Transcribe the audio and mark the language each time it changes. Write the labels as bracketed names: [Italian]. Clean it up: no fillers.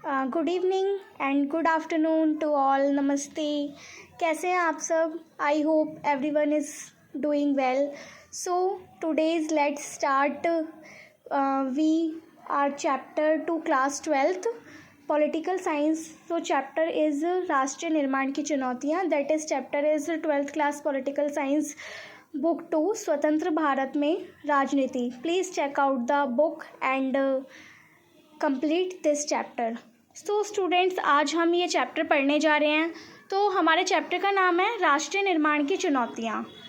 [English] Good evening and good afternoon to all. [Hindi] Namaste. कैसे हैं आप सब? [English] I hope everyone is doing well. So today's let's start. We are chapter to class 12th political science. So chapter is राष्ट्रीय निर्माण की चुनौतियाँ. That is chapter is 12th class political science. Book 2 स्वतंत्र भारत में राजनीति. Please check out the book and complete this chapter. [Hindi] So students, आज हम ये चैप्टर पढ़ने जा रहे हैं. तो हमारे चैप्टर का नाम है राष्ट्रीय निर्माण की चुनौतियाँ.